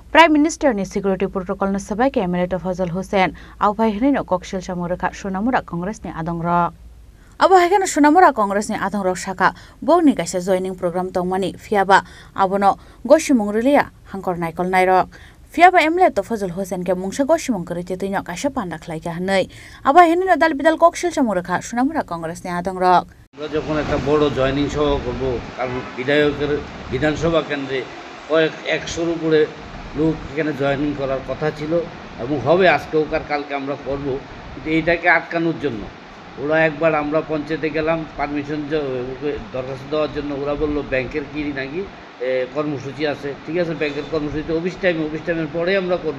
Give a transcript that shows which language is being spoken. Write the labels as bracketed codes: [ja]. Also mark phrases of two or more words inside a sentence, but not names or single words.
[en] Prime Minister [trp] ni [en] security protocol [trp] na sabai ke Emirate Fazal Hussein au bai hene no kokshil chamuraka Sonamura Congress ni adongrok abo haikano Sonamura Congress ni adongrok saka boni kaisa [en] joining program [trp] tongmani fiaba abono goshimung rilia hangkor naikol nairok fiaba Emirate Fazal Hussein ke mungsa goshimung korite tuino kaisa panda khlaika hanei abo hene no dal bidal kokshil chamuraka Sonamura Congress ni adongrok [bn] আমরা যখন একটা বড় জয়েনিং সভা করব কারণ বিধায়কের বিধানসভা কেন্দ্রে কয়েক 100-র উপরে লোক এখানে জয়েনিং করার কথা ছিল এবং হবে আজকেও কালকে আমরা করব কিন্তু এইটাকে আটকানোর জন্য ওরা একবার আমরা পঞ্চায়েতে গেলাম পারমিশন দরখাস্ত দেওয়ার জন্য ওরা বলল ব্যাংকের কি নাকি কর্মসূচি আছে ঠিক আছে ব্যাংকের কর্মসূচি [en] office timeের [bn] পরে আমরা করব।